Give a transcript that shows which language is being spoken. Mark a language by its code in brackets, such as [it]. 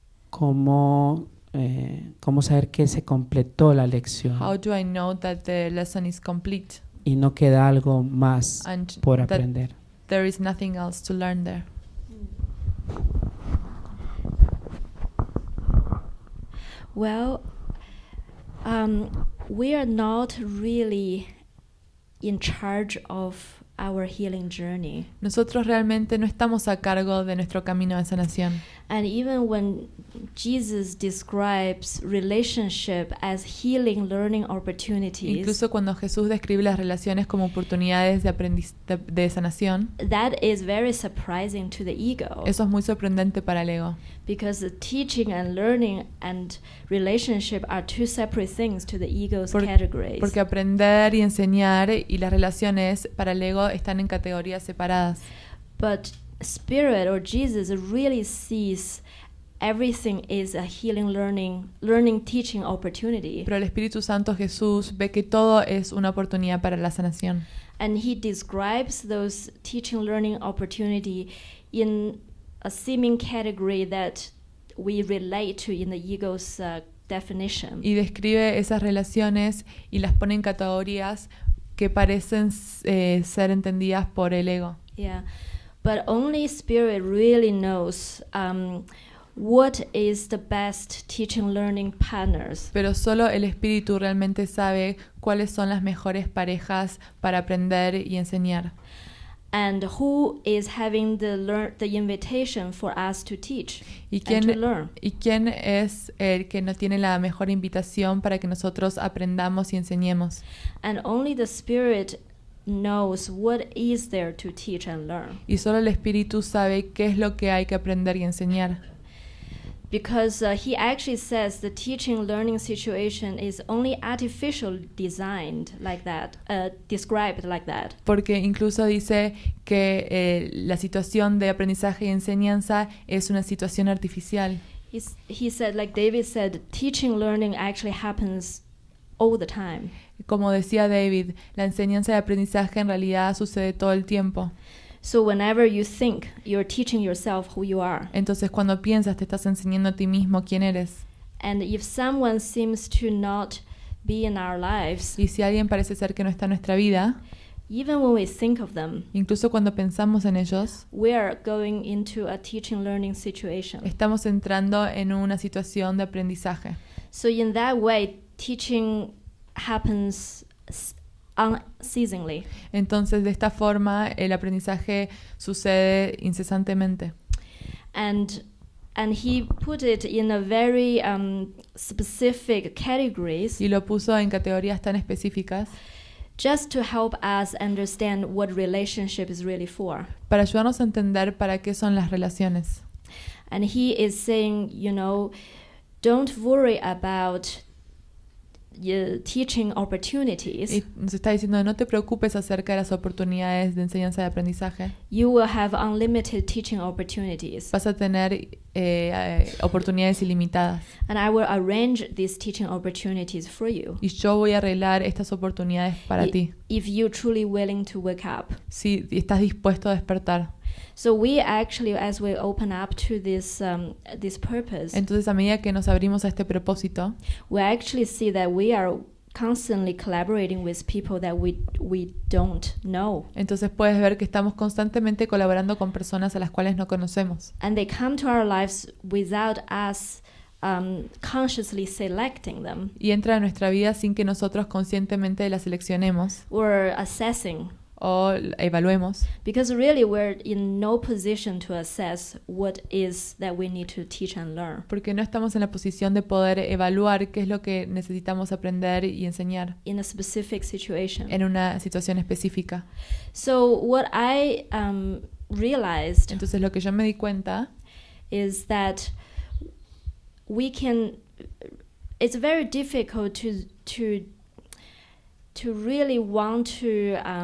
[es] cómo saber que se completó la lección. [en] How do I know that the lesson is complete? [es] Y no queda algo más [en] and [es] por aprender. [en] There is nothing else to learn there. Well, we are not really in charge of our healing journey. [es] Nosotros realmente no estamos a cargo de nuestro camino de sanación. [en] And even when Jesus describes relationship as healing learning opportunities, [es] incluso cuando Jesús describe las relaciones como oportunidades de sanación, [en] that is very surprising to the ego. [es] Eso es muy sorprendente para el ego. [en] Because the teaching and learning and relationship are two separate things to the ego's categories. [es] Porque aprender y enseñar y las relaciones para el ego están en categorías separadas. [en] But Spirit or Jesus really sees everything is a healing learning teaching opportunity. [es] Pero el Espíritu Santo Jesús ve que todo es una oportunidad para la sanación. [en] And he describes those teaching learning opportunity in a seeming category that we relate to in the ego's definition. [es] Y describe esas relaciones y las pone en categorías que parecen ser entendidas por el ego. [en] Yeah, but only Spirit really knows what is the best teaching learning partners. [es] Pero solo el Espíritu realmente sabe cuáles son las mejores parejas para aprender y enseñar. [en] And who is having the invitation for us to teach and to learn. [es] ¿Y quién es el que nos tiene la mejor invitación para que nosotros aprendamos y enseñemos? [en] And only the Spirit knows what is there to teach and learn. [es] Y solo el Espíritu sabe qué es lo que hay que aprender y enseñar. [en] Because he actually says the teaching learning situation is only artificially designed like that, described like that. [es] Porque incluso dice que la situación de aprendizaje y enseñanza es una situación artificial. [en] he said, like David said, teaching, learning actually happens all the time. [es] Como decía David, la enseñanza y aprendizaje en realidad sucede todo el tiempo. [en] So whenever you think, you're teaching yourself who you are. [es] Entonces cuando piensas, te estás enseñando a ti mismo quién eres. [en] And if someone seems to not be in our lives, [es] y si alguien parece ser que no está en nuestra vida, [en] even when we think of them, [es] incluso cuando pensamos en ellos, [en] we are going into a teaching learning situation. [es] Estamos entrando en una situación de aprendizaje. [en] So in that way, teaching happens unceasingly. [es] Entonces, de esta forma, el aprendizaje sucede incesantemente. [en] And he put it in a very specific categories. [es] Y lo puso en categorías tan específicas. [en] Just to help us understand what relationship is really for. [es] Para ayudarnos a entender para qué son las relaciones. [en] And he is saying, don't worry about teaching opportunities. [es] Y nos está diciendo, no te preocupes acerca de las oportunidades de enseñanza y aprendizaje. [en] You will have unlimited teaching opportunities. [es] Vas a tener oportunidades ilimitadas. [en] And I will arrange these teaching opportunities for you. [es] Y yo voy a arreglar estas oportunidades para ti. [en] If you're truly willing to wake up. [es] Si estás dispuesto a despertar. [en] So we actually, as we open up to this purpose, [es] entonces a medida que nos abrimos a este propósito, [en] we actually see that we are constantly collaborating with people that we don't know. [es] Entonces puedes ver que estamos constantemente colaborando con personas a las cuales no conocemos. [en] And they come to our lives without us consciously selecting them. [es] Y entra a nuestra vida sin que nosotros conscientemente las seleccionemos. [en] Or assessing. [es] O evaluemos. [en] Because really we're in no position to assess what is that we need to teach and learn. [es] Porque no estamos en la posición de poder evaluar qué es lo que necesitamos aprender y enseñar. [en] In a specific situation. [es] En una situación específica. [en] So what I realized. [es] Entonces lo que yo me di cuenta [en] is that it's very difficult to really want to